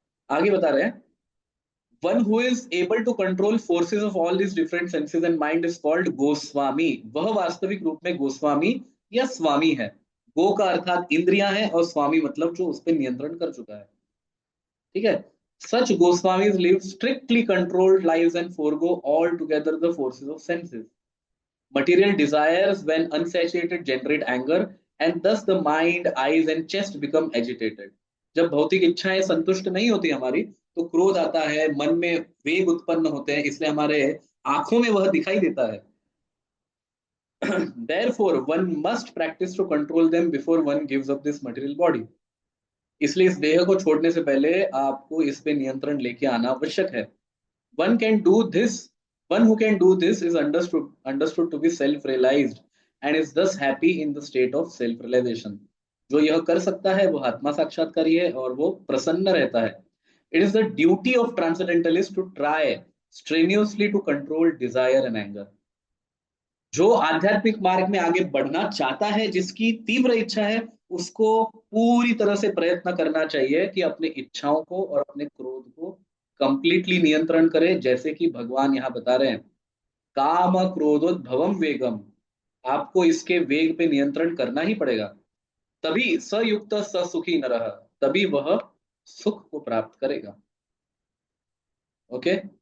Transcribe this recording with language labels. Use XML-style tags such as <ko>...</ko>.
<hi>आगे बता रहे हैं,</hi> <en>One who is able to control forces of all these different senses and mind is called Goswami.</en> <hi>वह वास्तविक रूप में गोस्वामी या स्वामी है। गो का अर्थात इंद्रियां है, और स्वामी मतलब जो उस पर नियंत्रण कर चुका है। ठीक है।</hi> <en>Such Goswamis live strictly controlled lives and forego altogether the forces of senses. Material desires, when unsatiated, generate anger, and thus the mind, eyes, and chest become agitated.</en> <hi>जब भौतिक इच्छाएं संतुष्ट नहीं होती हमारी, तो क्रोध आता है, मन में वेग उत्पन्न होते हैं, इसलिए हमारे आंखों में वह दिखाई देता है।</hi> <en>Therefore, one must practice to control them before one gives up this material body.</en> <hi>इसलिए इस देह को छोड़ने से पहले आपको इस पे नियंत्रण लेके आना आवश्यक है।</hi> <en>One can do this. One who can do this is understood to be self-realized and is thus happy in the state of self-realization.</en> <hi>जो यह कर सकता है वो आत्मा साक्षात्कारी है, और वो प्रसन्न रहता है।</hi> <en>It is the duty of transcendentalists to try strenuously to control desire and anger.</en> <hi>जो आध्यात्मिक मार्ग में आगे बढ़ना चाहता है, जिसकी तीव्र इच्छा है, उसको पूरी तरह से प्रयत्न करना चाहिए कि अपने इच्छाओं को और अपने क्रोध को कंप्लीटली नियंत्रण करे, जैसे कि भगवान यहाँ बता रहे हैं,</hi> <sa>काम क्रोधोद्भवम वेगम,</sa> <hi>आपको इसके वेग पे नियंत्रण करना ही पड़ेगा, तभी</hi> <sa>सयुक्त ससुखी नरः,</sa> <hi>तभी वह सुख को प्राप्त करेगा। ओके।</hi>